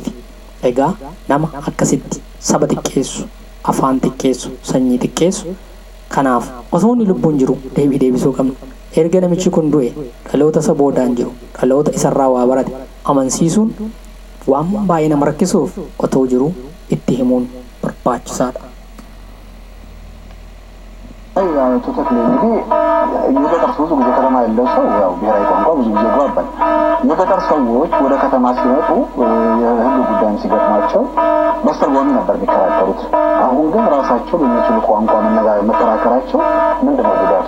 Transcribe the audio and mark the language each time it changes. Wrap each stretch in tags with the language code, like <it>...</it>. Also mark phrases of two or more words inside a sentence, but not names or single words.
<om>Egaa nama akkasitti saba xiqqeessu, afaan xiqqeessu, sanyii xiqqeessu kanaaf osoo inni lubbuun jiru deebii deebisuu qabna. Erga namichi kun du'e dhaloota isa boodaan jiru dhaloota isarraa waa barate amansiisuun waan baay'ee nama rakkisuuf otoo jiru itti himuun barbaachisaadha.</om> <am>አቶ ተክሌ እንግዲህ የገጠር ሰው ብዙ ጊዜ ከተማ ያለው ሰው ያው ብሔራዊ ቋንቋ ብዙ ጊዜ ይግባባል። የገጠር ሰዎች ወደ ከተማ ሲመጡ የህግ ጉዳይም ሲገጥማቸው በስተርጓሚ ነበር የሚከራከሩት። አሁን ግን ራሳቸው በሚችሉ ቋንቋ መከራከራቸው ምንድነው ጉዳቱ?</am>